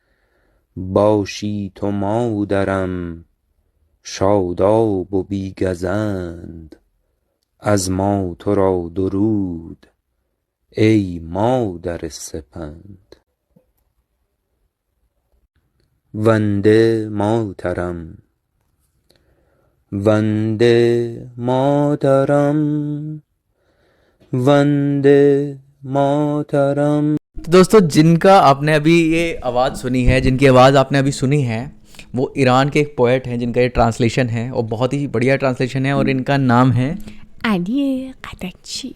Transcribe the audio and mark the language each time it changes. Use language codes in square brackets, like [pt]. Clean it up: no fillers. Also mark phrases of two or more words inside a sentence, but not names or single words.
[fa] باشی تو مادرم شاداب و بی گزند از ما تو را درود ای مادر سپند. [sa] वंदे मातरम वंदे मातरम वंदे मातरम। [hi] तो दोस्तों, जिनका आपने अभी ये आवाज़ सुनी है, जिनकी आवाज़ आपने अभी सुनी है, वो ईरान के एक पोएट हैं जिनका ये ट्रांसलेशन है और बहुत ही बढ़िया ट्रांसलेशन है और इनका नाम है अली गदाक्ची।